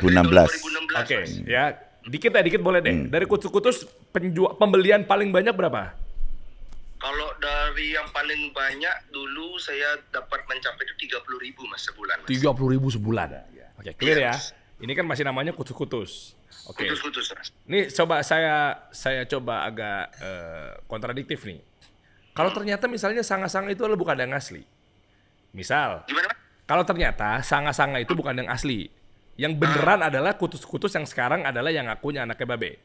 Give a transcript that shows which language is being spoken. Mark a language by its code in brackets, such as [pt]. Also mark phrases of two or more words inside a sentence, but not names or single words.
[id] Oke, ya. Dikit boleh deh. Dari kutus-kutus pembelian paling banyak berapa? Kalau dari yang paling banyak dulu saya dapat mencapai itu 30.000 Mas sebulan. 30.000 sebulan. Oke, clear ya. Ini kan masih namanya kutus-kutus. Oke. Kutus-kutus Mas. Ini coba saya coba agak kontradiktif nih. Kalau ternyata misalnya sanga-sanga itu adalah bukan yang asli. Misal, gimana? Kalau ternyata sanga-sanga itu bukan yang asli. Yang beneran adalah kutus-kutus yang sekarang adalah yang ngakunya anaknya babe.